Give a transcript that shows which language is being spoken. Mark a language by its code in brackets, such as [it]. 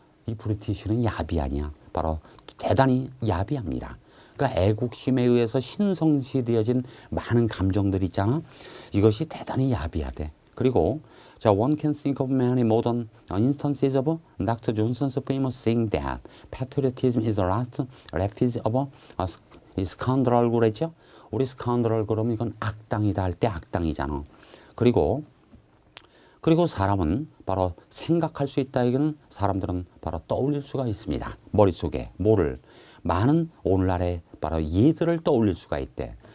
[ko] 이 브루티시는 야비 아니야. 바로 대단히 야비합니다. 그러니까 애국심에 의해서 신성시되어진 많은 감정들 있잖아. 이것이 대단히 야비하대. 그리고 자, [en] one can think of many modern instances of Dr. Johnson's famous saying that patriotism is the last refuge of a scoundrel [ko] 그랬죠. 우리 scoundrel 그러면 이건 악당이다 할 때 악당이잖아. 그리고 사람은 바로 생각할 수 있다. 이거는 사람들은 바로 떠올릴 수가 있습니다. 머릿속에 뭐를 많은 오늘날의 바로 예들을 떠올릴 수가 있대.